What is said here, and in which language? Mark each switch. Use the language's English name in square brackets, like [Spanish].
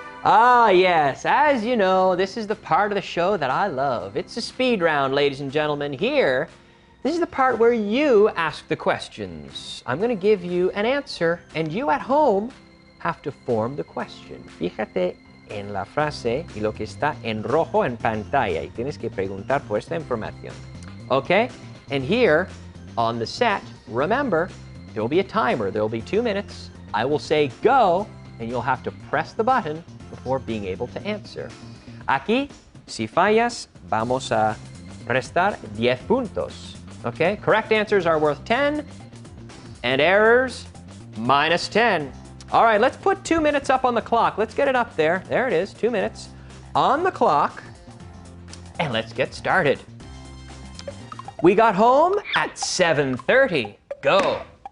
[English] Ah, yes. As you know, this is the part of the show that I love. It's a speed round, ladies and gentlemen. Here, this is the part where you ask the questions. I'm going to give you an answer, and you at home have to form the question. [Spanish] Fíjate en la frase y lo que está en rojo en pantalla. Y tienes que preguntar por esta información. [English] Okay? And here, on the set, remember, there will be a timer. There will be 2 minutes. I will say go, and you'll have to press the button before being able to answer. [Spanish] Aquí, si fallas, vamos a restar 10 puntos. [English] Okay? Correct answers are worth 10, and errors, minus 10. All right, let's put 2 minutes up on the clock. Let's get it up there. There it is, 2 minutes on the clock, and let's get started. We got home at 7:30. Go.